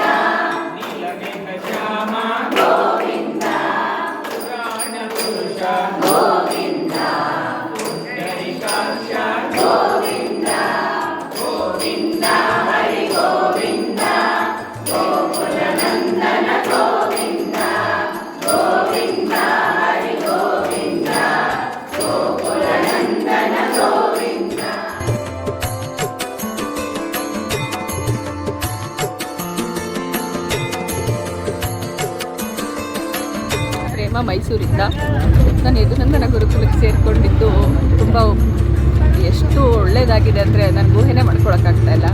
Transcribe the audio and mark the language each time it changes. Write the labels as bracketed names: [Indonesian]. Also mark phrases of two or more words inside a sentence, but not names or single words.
[Sanskrit] ನೀಲಮೇಘ ಶ್ಯಾಮ ಗೋವಿಂದ, ಪುರಾಣ ಪುರುಷ ಗೋವಿಂದ, ಪುಂಡರೀಕಾಕ್ಷ ಗೋವಿಂದ, ಗೋವಿಂದ ಹರಿ ಗೋವಿಂದ, ಗೋಕುಲ ನಂದನ ಗೋವಿಂದ, ಗೋವಿಂದ ಹರಿ ಗೋವಿಂದ, ಗೋಕುಲ ನಂದನ ಗೋವಿಂದ. [Kannada] ಪ್ರೇಮ ಮೈಸೂರಿಂದ. ನಾನು ಯದುನಂದನ ಗುರುಕುಲಕ್ಕೆ ಸೇರಿಕೊಂಡಿದ್ದು ತುಂಬ ಎಷ್ಟು ಒಳ್ಳೆಯದಾಗಿದೆ ಅಂದರೆ ನನಗೆ ಊಹೆನೇ ಮಾಡ್ಕೊಳಕ್ಕಾಗ್ತಾ ಇಲ್ಲ.